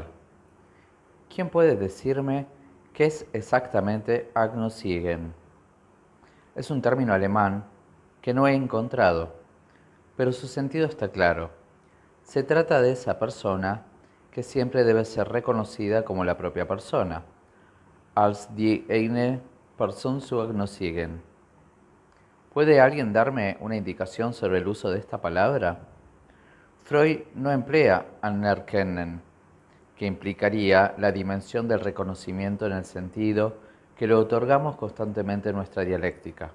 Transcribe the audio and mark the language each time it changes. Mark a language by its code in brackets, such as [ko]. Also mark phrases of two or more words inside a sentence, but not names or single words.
[es] ¿Quién puede decirme qué es exactamente Agnostigen? Es un término alemán que no he encontrado, pero su sentido está claro. Se trata de esa persona que siempre debe ser reconocida como la propia persona, [de] als die eine Person zu Agnostigen. [es] ¿Puede alguien darme una indicación sobre el uso de esta palabra? Freud no emplea anerkennen, que implicaría la dimensión del reconocimiento en el sentido que le otorgamos constantemente en nuestra dialéctica.